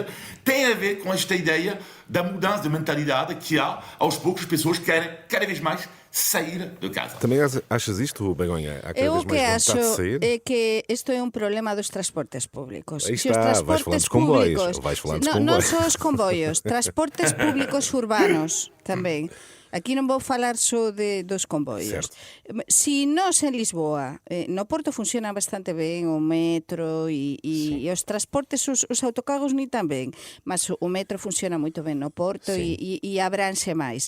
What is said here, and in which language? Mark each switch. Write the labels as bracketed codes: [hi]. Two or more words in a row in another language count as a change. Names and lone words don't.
[pt] Tem a ver com esta ideia da mudança de mentalidade que há, aos poucos, as pessoas querem cada vez mais sair de casa. Também achas isto, Begonha? Há cada Eu vez o que mais vontade acho de sair? é que isto é um problema dos transportes públicos. Aí Se os está, vais falar dos comboios. Vais falar dos não comboios. só os comboios, transportes públicos urbanos também. [gl] Aquí non vou falar só dos comboios. [pt] Certo. [gl] Si nós en Lisboa, no Porto funciona bastante ben o metro e os transportes, os autocarros ni tan ben, mas o metro funciona moito ben no Porto e abranxe máis.